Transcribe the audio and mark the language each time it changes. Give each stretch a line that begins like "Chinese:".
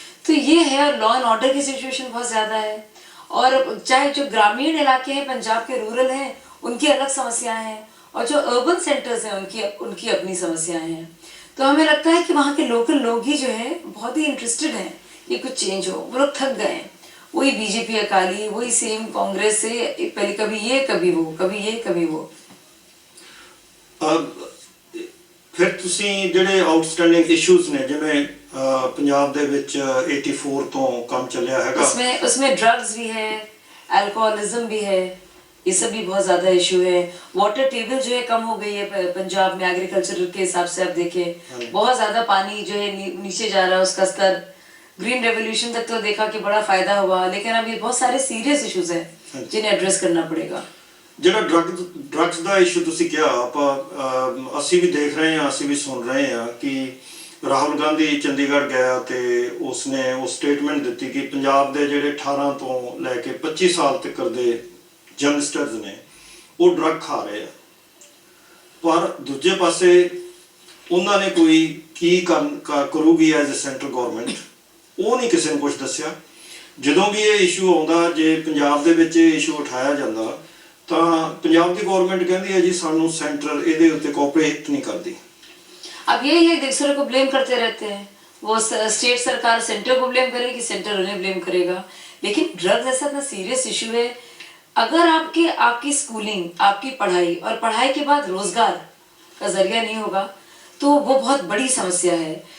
Hindi: तो ये है, और लॉ एंड ऑर्डर की सिचुएशन बहुत ज्यादा है। और चाहे जो ग्रामीण इलाके हैं पंजाब के, रूरल हैं, उनकी अलग समस्याएं हैं, और जो अर्बन सेंटर्स हैं उनकी अपनी समस्याएं हैं। तो हमें लगता है कि वहाँ के लोकल लोग ही जो है बहुत ही इंटरेस्टेड हैं ये कुछ चेंज हो। वो लोग थक गए हैं, वही बीजेपी अकाली, वही सेम कांग्रेस से, पहले कभी ये कभी वो, कभी ये कभी वो।
Punjabi: ਫਿਰ ਤੁਸੀਂ ਜਿਹੜੇ ਆਊਟਸਟੈਂਡਿੰਗ ਇਸ਼ੂਜ਼ ਨੇ, ਜਿਵੇਂ ਪੰਜਾਬ ਦੇ ਵਿੱਚ 84 ਤੋਂ ਕੰਮ ਚੱਲਿਆ ਹੈਗਾ,
Hindi: उसमें ड्रग्स भी है, अल्कोहलिज्म भी है, ये सब भी बहुत ज्यादा इशू है। वाटर टेबल जो है कम हो गई है पंजाब में, एग्रीकल्चर के हिसाब से आप देखें बहुत ज्यादा पानी जो है नीचे जा रहा है उसका स्तर। ग्रीन रेवोल्यूशन तक तो देखा कि बड़ा फायदा हुआ, लेकिन अब ये बहुत सारे सीरियस इश्यूज हैं जिन्हें एड्रेस करना पड़ेगा।
Punjabi: ਜਿਹੜਾ ਡਰੱਗਸ ਦਾ ਇਸ਼ੂ ਤੁਸੀਂ ਕਿਹਾ, ਆਪਾਂ ਅਸੀਂ ਵੀ ਦੇਖ ਰਹੇ ਹਾਂ, ਅਸੀਂ ਵੀ ਸੁਣ ਰਹੇ ਹਾਂ ਕਿ ਰਾਹੁਲ ਗਾਂਧੀ ਚੰਡੀਗੜ੍ਹ ਗਿਆ ਤੇ ਉਸਨੇ ਉਹ ਸਟੇਟਮੈਂਟ ਦਿੱਤੀ ਕਿ ਪੰਜਾਬ ਦੇ ਜਿਹੜੇ 18 ਤੋਂ ਲੈ ਕੇ 25 ਸਾਲ ਤੱਕ ਦੇ ਯੰਗਸਟਰਸ ਨੇ ਉਹ ਡਰੱਗ ਖਾ ਰਹੇ ਆ, ਪਰ ਦੂਜੇ ਪਾਸੇ ਉਹਨਾਂ ਨੇ ਕੋਈ ਕੀ ਕਰੂਗੀ ਐਜ਼ ਅ ਸੈਂਟਰਲ ਗਵਰਨਮੈਂਟ, ਉਹ ਨਹੀਂ ਕਿਸੇ ਨੂੰ ਕੁਝ ਦੱਸਿਆ। ਜਦੋਂ ਵੀ ਇਹ ਇਸ਼ੂ ਆਉਂਦਾ, ਜੇ ਪੰਜਾਬ ਦੇ ਵਿੱਚ ਇਹ ਇਸ਼ੂ ਉਠਾਇਆ ਜਾਂਦਾ, ਤਾਂ ਪੰਜਾਬ ਦੀ ਗਵਰਨਮੈਂਟ ਕਹਿੰਦੀ ਹੈ ਜੀ ਸਾਨੂੰ ਸੈਂਟਰ ਇਹਦੇ ਉੱਤੇ ਕੋਆਪਰੇਟ नहीं करती।
Hindi: अब यही है, दूसरे को ब्लेम करते रहते हैं, वो स्टेट सरकार सेंटर को ब्लेम करेगी, सेंटर उन्हें ब्लेम करेगा। लेकिन ड्रग्स ऐसा इतना सीरियस इशू है, अगर आपकी स्कूलिंग, आपकी पढ़ाई और पढ़ाई के बाद रोजगार का जरिया नहीं होगा तो वो बहुत बड़ी समस्या है।